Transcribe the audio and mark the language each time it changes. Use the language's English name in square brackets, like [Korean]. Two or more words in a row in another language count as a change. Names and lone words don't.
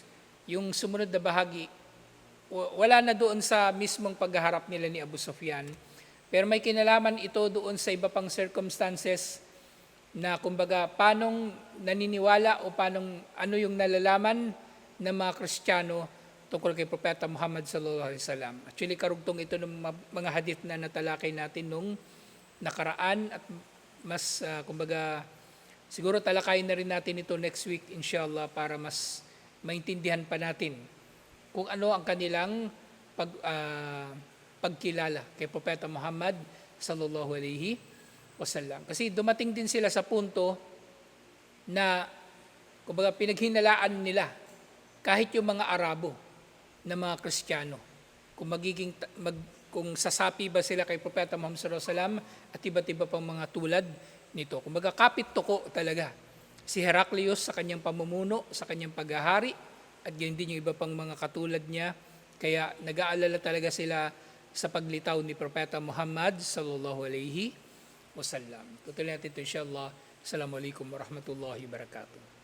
[Filipino] Yung sumunod na bahagi, wala na doon sa mismong paghaharap nila ni Abu Sufyan, pero may kinalaman ito doon sa iba pang circumstances na kumbaga paanong naniniwala o ano yung nalalaman ng mga Kristiyano tungkol kay Propeta Muhammad [Arabic] sallallahu alaihi wasallam. [Filipino] Actually, karugtong ito ng mga hadith na natalakay natin nung nakaraan at mas kumbaga siguro talakayin na rin natin ito [English] next week [Filipino] inshallah para mas maintindihan pa natin kung ano ang kanilang pagkilala kay Propeta Muhammad [Arabic] sallallahu alaihi wasallam. [Filipino] Kasi dumating din sila sa punto na kumbaga pinaghinalaan nila kahit yung mga Arabo na mga Kristiyano kung sasapi ba sila kay Propeta Muhammad [Arabic] sallallahu alaihi wasallam [Filipino] at iba't iba pang mga tulad nito. Kumbaga kapit tuko talaga si Heraclius sa kanyang pamumuno, sa kanyang paghahari at yun din yung iba pang mga katulad niya. Kaya nag-aalala talaga sila sa paglitaw ni Propeta Muhammad [Arabic] sallallahu alaihi wasallam. [Filipino] Tutuloy natin ito inshallah. [Arabic] Assalamualaikum warahmatullahi wabarakatuh.